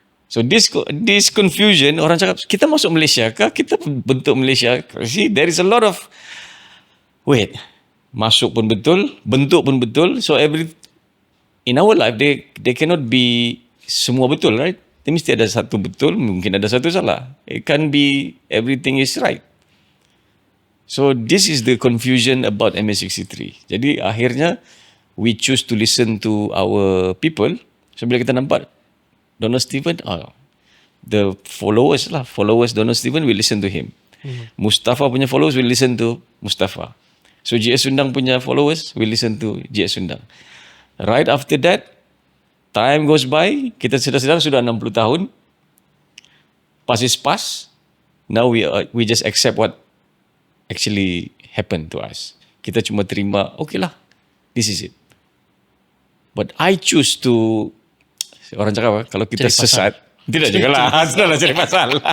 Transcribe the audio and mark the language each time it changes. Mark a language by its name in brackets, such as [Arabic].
[English] So this confusion, [Malay] orang cakap kita masuk Malaysia kah? Kita bentuk Malaysia? [English] See, there is a lot of [Malay] masuk pun betul, bentuk pun betul. [English] So in our life, they cannot be [Malay] semua betul, [English] right? [Malay] Dia mesti ada satu betul, mungkin ada satu salah. [English] It can't be everything is right. So this is the confusion about MS63. [Malay] Jadi akhirnya [English] we choose to listen to our people. So [Malay] bila kita nampak [English] Donald Stephen, the followers Donald Stephen will listen to him. Mustafa punya followers will listen to Mustafa. So JS Sundang punya followers will listen to JS Sundang. Right after that, time goes by, [Malay] kita sedar-sedar sudah 60 tahun. [English] Past is past. Now we just accept what actually happened to us. [Malay] Kita cuma terima, okay lah, [English] this is it. But I choose to, [Malay] orang cakap apa, kalau kita Cari pasal. sesat, tidak juga lah, sudahlah cari pasal.